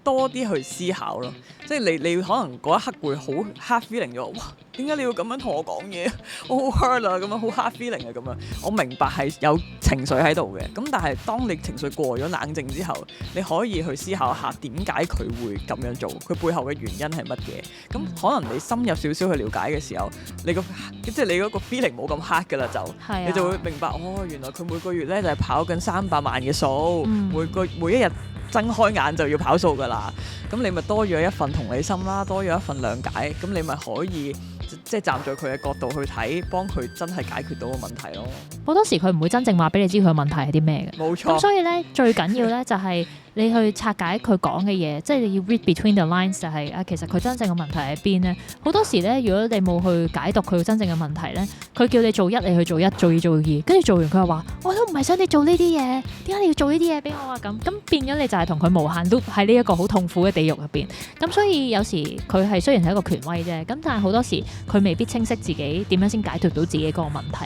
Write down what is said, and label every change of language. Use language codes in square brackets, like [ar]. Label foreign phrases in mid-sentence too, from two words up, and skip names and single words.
[yue] 多啲去思考咯。即係你可能嗰一刻會好 [en] hard feeling [yue] 咗，哇！點解你要咁樣同我講嘢？我好 hurt 啊，咁樣好 [en] hard feeling [yue] 啊，咁樣。我明白係有情緒喺度嘅，咁但係當你情緒過咗冷靜之後，你可以去思考下點解佢會咁樣做，佢背後嘅原因係乜嘢？咁可能你深入少少去了解嘅時候，即係你嗰個 feeling 冇咁 hard 㗎啦，你就會明白原來佢每個月咧就係跑緊300萬嘅數，每一日睜開眼就要跑數㗎啦。咁你咪多咗一份同理心啦，多咗一份諒解，咁你咪可以即係站在佢嘅角度去睇，幫佢真係解決到個問題咯。好多時佢唔會真正話俾你知佢嘅問題係啲咩嘅。冇錯。咁所以咧最緊要咧就係你去拆解佢講嘅嘢，即係你要 [en] read between the lines， [yue] 就係其實佢真正嘅問題喺邊咧？好多時咧，如果你冇去解讀佢真正嘅問題咧，佢叫你做一，你去做一，做二做二，跟住做完佢又話我都唔係想你做呢啲嘢，點解你要做呢啲嘢俾我啊？咁變咗你就係同佢無限 loop 喺呢一個好痛苦嘅地獄入邊。咁所以有時佢係雖然係一個權威啫，咁但係好多時佢未必清晰自己點樣先解決到自己嗰個問題。